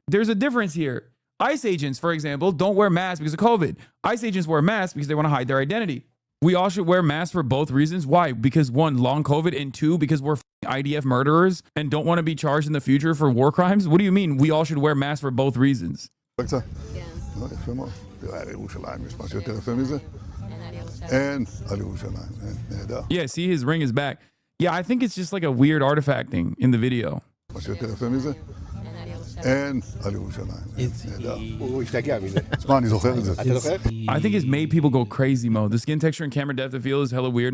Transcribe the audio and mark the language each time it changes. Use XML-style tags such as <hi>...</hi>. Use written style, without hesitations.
<en>There's a difference here. ICE agents, for example, don't wear masks because of COVID. ICE agents wear masks because they want to hide their identity. We all should wear masks for both reasons. Why? Because one, long COVID, and two, because we're IDF murderers and don't want to be charged in the future for war crimes. What do you mean we all should wear masks for both reasons?</en> <he>קצת? יפה מאוד. תראה, על ירושלים יש משהו יותר יפה מזה? אין על ירושלים, אין, נהדר.</he> <en>Yeah, see, his ring is back. Yeah, I think it's just like a weird artifacting in the video.</en> <he>משהו יותר יפה מזה? אין על ירושלים, נהדר. הוא השתגע מזה. תשמע, אני זוכר את זה. אתה זוכר?</he> <en>I think it's made people go crazy mode. The skin texture and camera depth of field is hella weird.</en>